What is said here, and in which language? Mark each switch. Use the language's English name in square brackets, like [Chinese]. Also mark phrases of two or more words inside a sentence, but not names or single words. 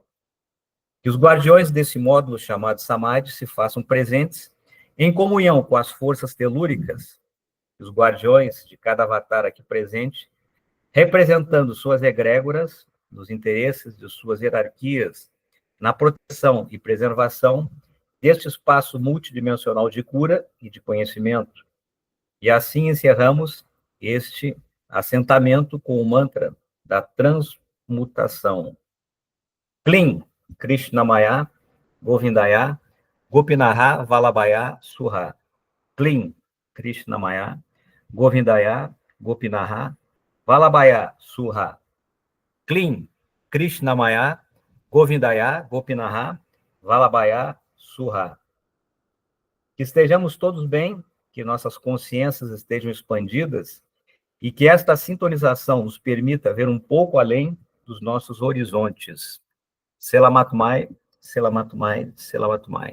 [Portuguese] Que os guardiões desse módulo chamado Samadhi se façam presentes em comunhão com as forças telúricas, os guardiões de cada avatar aqui presente, representando suas egrégoras, nos interesses de suas hierarquias, na proteção e preservação deste espaço multidimensional de cura e de conhecimento. E assim encerramos este assentamento com o mantra da transmutação. [Sanskrit] Klim, Krishnamaya, Govindaya, Gopinaha, Valabhaya, Surha. Klim, Krishnamaya, Govindaya, Gopinaha, Valabhaya, Surha. Klim, Krishnamaya, Govindaya, Gopinaha, Vallabhaya, Surra. [Portuguese] Que estejamos todos bem, que nossas consciências estejam expandidas e que esta sintonização nos permita ver um pouco além dos nossos horizontes. [Malay] Selamat Mai, Selamat Mai, Selamat Mai.